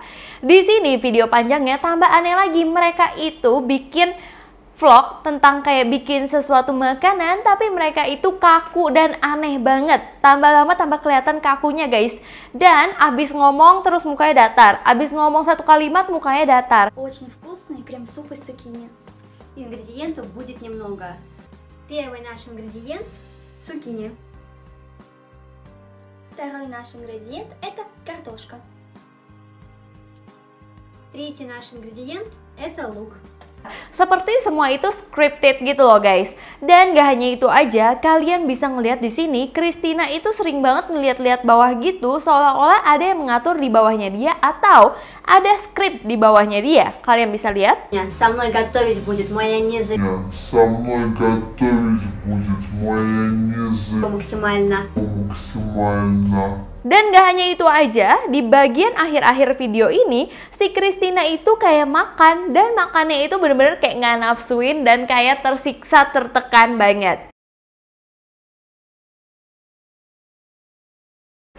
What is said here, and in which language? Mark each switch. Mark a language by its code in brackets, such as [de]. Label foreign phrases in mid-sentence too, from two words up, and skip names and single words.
[id] Di sini video panjangnya tambah aneh lagi, mereka itu bikin vlog tentang kayak bikin sesuatu makanan, tapi mereka itu kaku dan aneh banget. Tambah lama tambah kelihatan kakunya guys. Dan abis ngomong terus mukanya datar. Abis ngomong satu kalimat mukanya datar. [ru] Очень вкусный крем-суп из цукини. Ингредиентов будет немного. Первый наш ингредиент – цукини. Второй наш ингредиент – это картошка. Третий наш ингредиент – это лук. [id] Seperti semua itu scripted gitu loh guys. Dan gak hanya itu aja, kalian bisa ngeliat di sini Christina itu sering banget ngeliat-liat bawah gitu, seolah-olah ada yang mengatur di bawahnya dia atau ada skrip di bawahnya dia. Kalian bisa lihat. [ru] Со мной готовить будет моя максимально. [id] Dan gak hanya itu aja, di bagian akhir-akhir video ini si Christina itu kayak makan, dan makannya itu bener-bener kayak nggak nafsuin dan kayak tersiksa, tertekan banget.